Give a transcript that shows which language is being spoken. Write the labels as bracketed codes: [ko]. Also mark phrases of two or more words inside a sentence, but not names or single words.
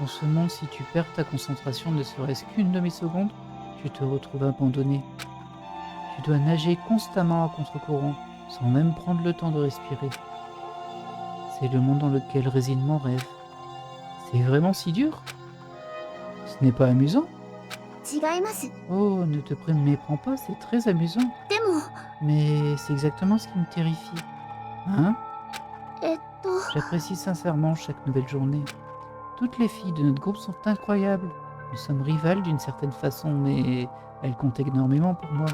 [fr] Dans ce monde, si tu perds ta concentration ne serait-ce qu'une demi-seconde, tu te retrouves abandonné. Tu dois nager constamment à contre-courant, sans même prendre le temps de respirer. C'est le monde dans lequel réside mon rêve. C'est vraiment si dur? Ce n'est pas amusant? [ja] 違います [fr] Oh, ne te méprends pas, c'est très amusant. [ja] でも [fr] Mais c'est exactement ce qui me terrifie. Hein? えっと J'apprécie sincèrement chaque nouvelle journée. Toutes les filles de notre groupe sont incroyables. Nous sommes rivales d'une certaine façon, mais elles comptent énormément pour moi.